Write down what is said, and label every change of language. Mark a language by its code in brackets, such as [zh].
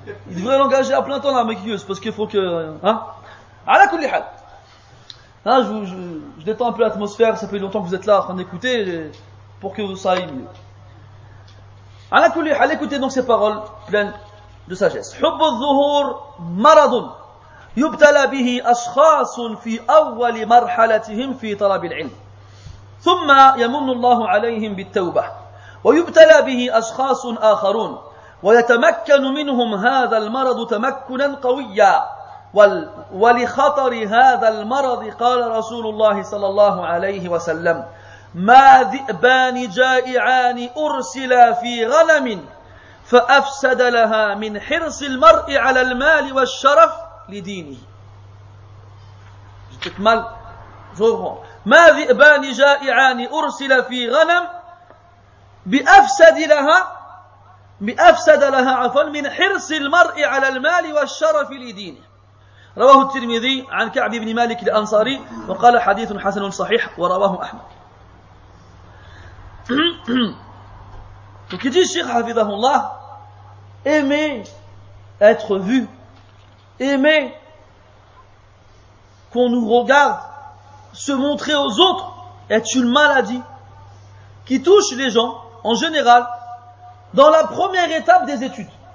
[fr] Il devrait l'engager à plein temps la maquilleuse, parce qu'il faut que, hein. [ar] Ala kulli hal. [fr] Hein, je détends un peu l'atmosphère, ça fait longtemps que vous êtes là en train d'écouter, pour que ça aille mieux. [ar] Ala kulli hal, [fr] écoutez donc ces paroles pleines de sagesse. [ar] حب الظهور مرض يبتلى به أشخاص في أول مرحلتهم في طلب العلم ثم يمن الله عليهم بالتوبة ويبتلى به أشخاص آخرون ويتمكن منهم هذا المرض تمكنا قويا ولخطر هذا المرض قال رسول الله صلى الله عليه وسلم ما ذئبان جائعان أرسلا في غنم فأفسد لها من حرص المرء على المال والشرف لدينه. [fr] J'ai peut-être mal, je reprends. [ar] ما ذئبان جائعان أرسل في غنم بأفسد لها عفوا من حرص المرء على المال والشرف لدينه. رواه الترمذي عن كعب بن مالك الأنصاري وقال حديث حسن صحيح ورواه أحمد. [fr] Donc il dit, Cheikh Hafidahullah, aimer être vu, aimer qu'on nous regarde, se montrer aux autres, est une maladie qui touche les gens, en général, dans la première étape des études.